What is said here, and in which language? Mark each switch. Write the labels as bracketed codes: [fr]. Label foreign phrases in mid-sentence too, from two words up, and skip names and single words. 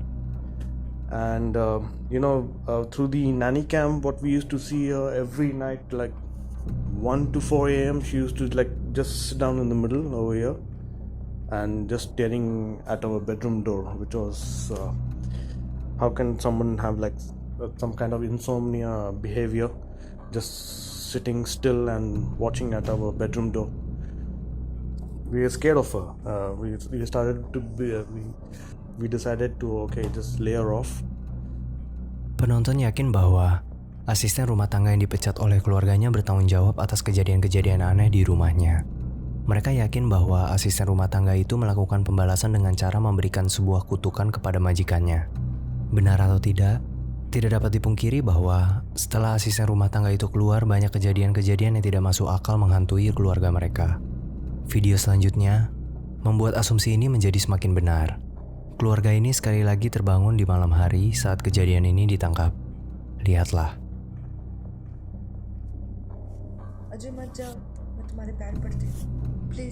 [en] And through the nanny cam, what we used to see her every night, like 1 to 4 a.m, she used to like just sit down in the middle over here and just staring at our bedroom door, which was how can someone have like some kind of insomnia behavior, just sitting still and watching at our bedroom door. We were scared of her. We started to be we decided to just lay her off. [id] Penonton yakin bahwa asisten rumah tangga yang dipecat oleh keluarganya bertanggung jawab atas kejadian-kejadian aneh di rumahnya. Mereka yakin bahwa asisten rumah tangga itu melakukan pembalasan dengan cara memberikan sebuah kutukan kepada majikannya. Benar atau tidak dapat dipungkiri bahwa setelah asisten rumah tangga itu keluar, banyak kejadian-kejadian yang tidak masuk akal menghantui keluarga mereka. Video selanjutnya membuat asumsi ini menjadi semakin benar. Keluarga ini sekali lagi terbangun di malam hari saat kejadian ini ditangkap. Lihatlah. [hi] अजय मत जाओ, मैं तुम्हारे पैर पड़ती हूँ, प्लीज।